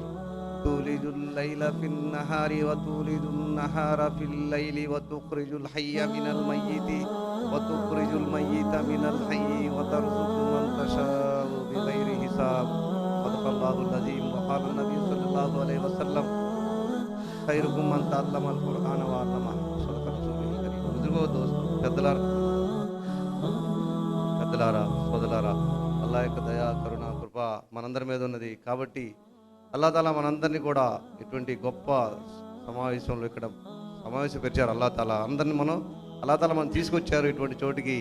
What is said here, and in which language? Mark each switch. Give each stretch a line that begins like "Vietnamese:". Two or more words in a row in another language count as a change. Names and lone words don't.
Arabic: تولج الليل في النهار وتولج النهار في الليل وتخرج الحي من الميت وتخرج الميت من الحي وترزق من تشاء بغير حساب. صدق الله العظيم. وقال النبي صلى الله عليه وسلم خيركم من تعلم القرآن وعلمه. صدق رسول الكريم.
Urdu: بزرگو دوست
Telugu: పెద్దలారా సోదరులారా, అల్లాహ్ యొక్క దయ కరుణ కృప మనందరి మీద ఉన్నది. కాబట్టి
Arabic: الله تعالى
Telugu: మనందరినీ కూడా ఇటువంటి గొప్ప సమావేశంలో ఇక్కడ సమావేశపరిచారు.
Arabic: الله تعالى
Telugu: అందరినీ
Arabic: الله تعالى
Telugu: మనం తీసుకొచ్చారు ఇటువంటి చోటికి.